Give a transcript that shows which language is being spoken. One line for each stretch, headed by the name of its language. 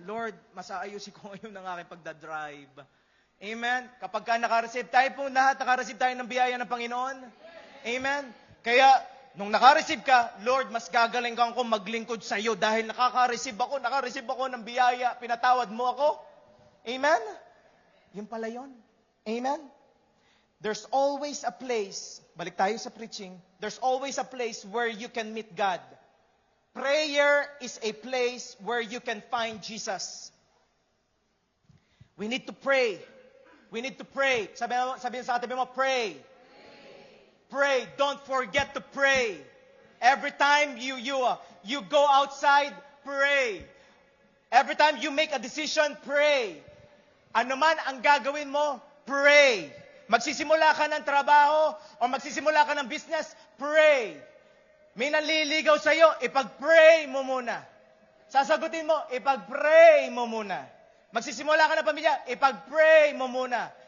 Filipino: Lord, mas aayusin ko ngayon ang aking pagdadrive. Amen? Kapag ka naka-receive, tayo po lahat, naka-receive tayo ng biyaya ng Panginoon. Amen? Kaya, nung naka-receive ka, Lord, mas gagaling kang ko maglingkod sa iyo dahil naka-receive ako ng biyaya, pinatawad mo ako. Amen? Yun pala yun. Amen?
English: There's always a place,
Filipino: balik tayo sa preaching,
English: there's always a place where you can meet God. Prayer is a place where you can find Jesus. We need to pray. We need to pray.
Filipino: Sabihin sa katabi mo,
English: pray. Pray. Don't forget to pray. Every time you go outside, pray. Every time you make a decision, pray.
Filipino: Ano man ang gagawin mo, pray. Magsisimula ka ng trabaho o magsisimula ka ng business, pray. May nanliligaw sa iyo, ipag-pray mo muna. Sasagutin mo, ipag-pray mo muna. Magsisimula ka ng pamilya, ipag-pray mo muna.